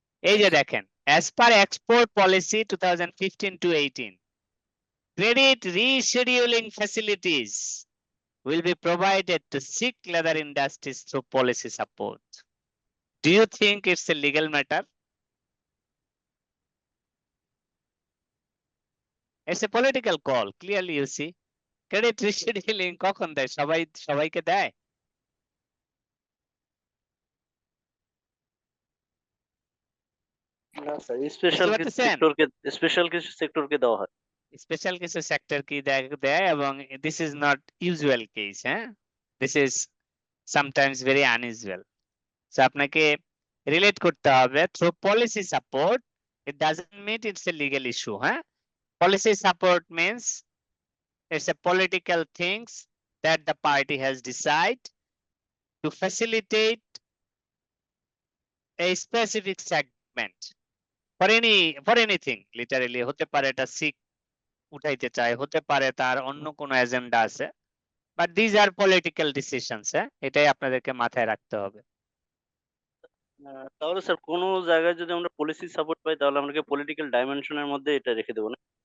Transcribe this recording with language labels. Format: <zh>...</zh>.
<bn>এই যে দেখেন,</bn> <en>as per export policy 2015 to 18, credit rescheduling facilities will be provided to Sikh leather industries through policy support. Do you think it's a legal matter? It's a political call, clearly you see.</en> <bn>Credit rescheduling কখন দেয়? সবাইকে দেয়? না sir, বুঝতে পারতেছেন? Special কিছু সেক্টরকে দেওয়া হয়। স্পেশাল কিছু সেক্টর কি দেয় এবং</bn> <en>this is not usual case,</en> <bn>হ্যাঁ?</bn> <en>This is sometimes very unusual.</en> <bn>So আপনাকে রিলেট করতে হবে</bn> <en>through policy support. It doesn't mean it's a legal issue, হ্যাঁ? Policy support means it's a political things that the party has decided to facilitate a specific segment for anything.</en> <bn>Literally হতে পারে এটা শিখ উঠাইতে চায়, হতে পারে তার অন্য কোনো এজেন্ডা আছে,</bn> <en>But these are political decisions.</en> <bn>হ্যাঁ, এটাই আপনাদেরকে মাথায় রাখতে হবে। তাহলে স্যার কোনো জায়গায় যদি আমরা পলিসি সাপোর্ট পাই তাহলে আমরা কি পলিটিক্যাল ডাইমেনশনের মধ্যে এটা রেখে দেবো না?</bn>